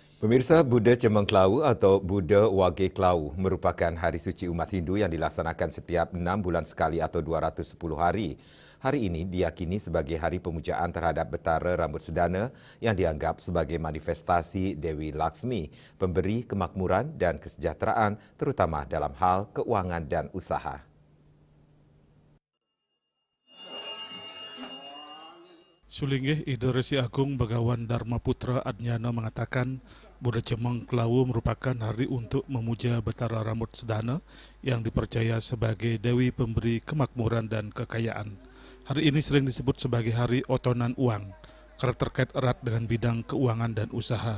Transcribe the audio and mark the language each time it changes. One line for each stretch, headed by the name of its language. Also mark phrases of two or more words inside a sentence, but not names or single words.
Indonesian: Pemirsa, Buddha Cemengklau atau Buddha Wage Klau merupakan hari suci umat Hindu yang dilaksanakan setiap 6 bulan sekali atau 210 hari. Hari ini diyakini sebagai hari pemujaan terhadap Betara Rambut Sedana yang dianggap sebagai manifestasi Dewi Laksmi, pemberi kemakmuran dan kesejahteraan terutama dalam hal keuangan dan usaha. Sulinggih Ida Resi Agung Bagawan Dharma Putra Adnyana mengatakan Buddha Cemengklau merupakan hari untuk memuja Betara Rambut Sedana yang dipercaya sebagai Dewi pemberi kemakmuran dan kekayaan. Hari ini sering disebut sebagai hari otonan uang karena terkait erat dengan bidang keuangan dan usaha.